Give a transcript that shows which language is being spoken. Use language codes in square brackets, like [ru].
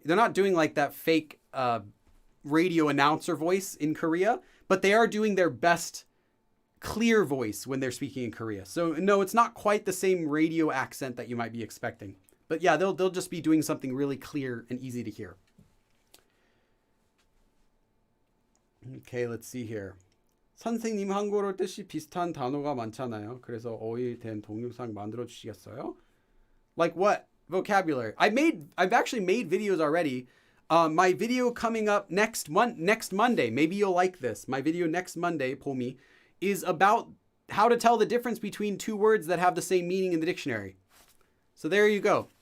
[en] They're not doing like that fake radio announcer voice in Korea, but they are doing their best clear voice when they're speaking in Korea. So no, it's not quite the same radio accent that you might be expecting. But yeah, they'll just be doing something really clear and easy to hear. Okay, let's see here. [ko] 선생님 한국어 뜻이 비슷한 단어가 많잖아요. 그래서 어휘에 대한 동영상 만들어 주시겠어요? [en] Like what? Vocabulary. I've actually made videos already. My video coming up next Monday, maybe you'll like this. My video next Monday, 보미, is about how to tell the difference between two words that have the same meaning in the dictionary. So there you go.